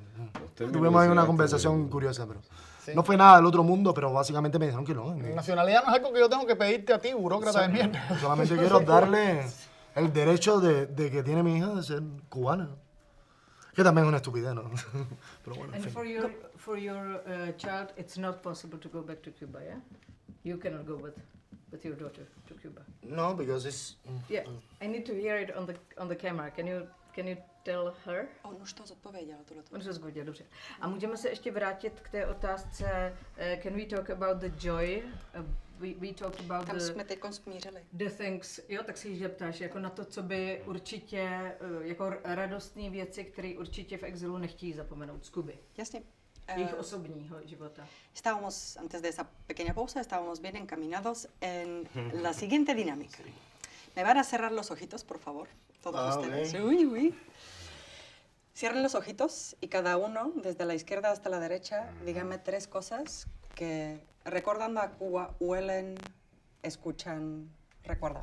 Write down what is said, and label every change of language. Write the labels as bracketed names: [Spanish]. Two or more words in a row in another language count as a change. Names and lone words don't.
[Spanish] Tuvimos ahí una conversación curiosa, pero Sí. no fue nada del otro mundo, pero básicamente me dijeron que no. Nacionalidad no es algo que yo tengo que pedirte a ti, burócrata de mierda. Solamente quiero darle el derecho de que tiene mi hija de ser cubana. Que también es una estupidez, ¿no? Pero bueno, en [English] And [Spanish] fin. [English] for your child, it's not possible to go back to Cuba, yeah? You cannot go with your daughter to Cuba. No, because it's... Yeah, I need to hear it on the camera. Can you tell her? [Czech] On už to zodpověděl, tohleto. On to zgodil, dobře. A můžeme se ještě vrátit k té otázce, [English] can we talk about the joy? We talked about [Czech] Tam jsme teď smířili. [English] the things, [Czech] jo, tak se jí zeptáš, jako na to, co by určitě, jako radostné věci, které určitě v exilu nechtějí zapomenout z Kuby. Jasně. Jejich osobního života. [Spanish] Estábamos, antes de esa pequeña pausa, estábamos bien encaminados en la siguiente dinámica. Me van a cerrar los ojitos, por favor, todos Ah, ustedes. ok. Uy, uy. Cierren los ojitos y cada uno, desde la izquierda hasta la derecha, díganme 3 cosas que, recordando a Cuba, huelen, escuchan, recuerdan.